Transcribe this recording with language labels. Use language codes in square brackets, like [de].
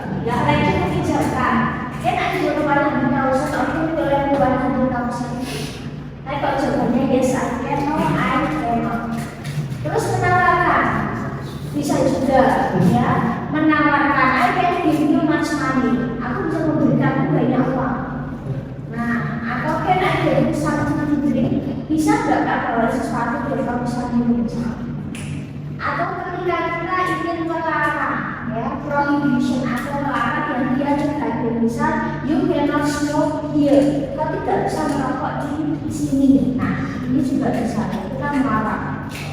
[id] Ya, itu menginjarkan. [en] Can I borrow [id] 100,000 atau Yolanda 100,000? Tapi kalau jawabannya [en] yes I can, no I cannot. [id] Terus menawarkan bisa juga ya, menawarkan [en] I can give you much money. [id] Aku bisa memberikan banyak uang. [en] Nah, atau can I give you something to drink? [id] Bisa nggak Kak bawa sesuatu biar kamu bisa minum? Atau ketika kita ingin melarang ya, prohibition atau melarang yang dia cegah, misal [en] you cannot smoke here, [id] kau tidak bisa merokok di sini. Nah, ini juga bisa kita melarang.